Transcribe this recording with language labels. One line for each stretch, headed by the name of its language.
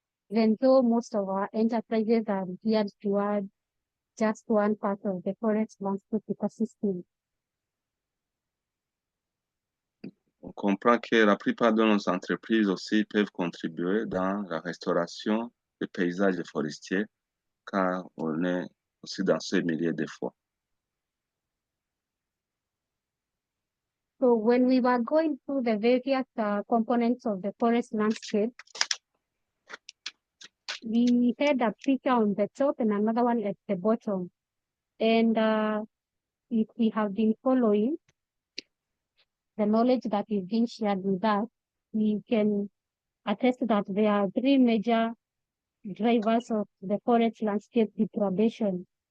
English: Even though most of our enterprises are geared toward just one part of the forest landscape ecosystem.
French: On comprend que la plupart de nos entreprises aussi peuvent contribuer dans la restauration des paysages forestiers, car on est aussi dans ce milieu des fois.
English: So when we were going through the various components of the forest landscape, we had a picture on the top and another one at the bottom. And if we have been following the knowledge that is being shared with us, we can attest that there are three major drivers of the forest landscape degradation.